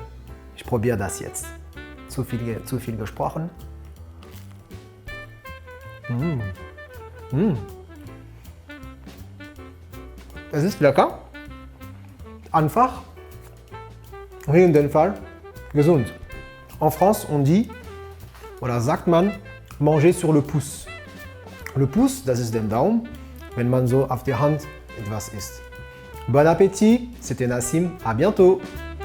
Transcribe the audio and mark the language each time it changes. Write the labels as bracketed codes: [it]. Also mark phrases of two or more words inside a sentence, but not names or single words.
[de] Ich probiere das jetzt. Zu viel gesprochen. Es ist lecker, einfach, hier in dem Fall gesund. [fr] En France, on dit, [de] oder sagt man, [fr] manger sur le pouce. Le pouce, [de] das ist der Daumen, wenn man so auf der Hand etwas isst. [fr] Bon appétit, c'était Nassim, à bientôt!